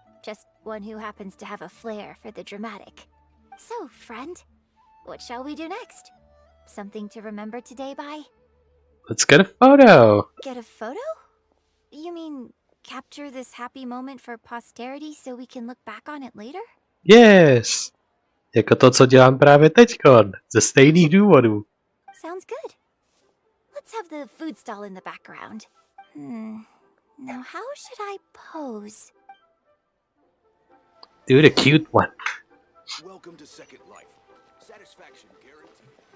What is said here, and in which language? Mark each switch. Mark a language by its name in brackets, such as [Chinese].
[English] Just one who happens to have a flair for the dramatic. So, friend, what shall we do next? Something to remember today by? Let's get a photo. Get a photo? You mean capture this happy moment for posterity so we can look back on it later? Yes. [Czech] Jako to, co dělám právě teďkon. Ze stejných důvodů. [English] Sounds good. Let's have the food stall in the background. Now how should I pose? Do the cute one. Welcome to Second Life. Satisfaction guaranteed.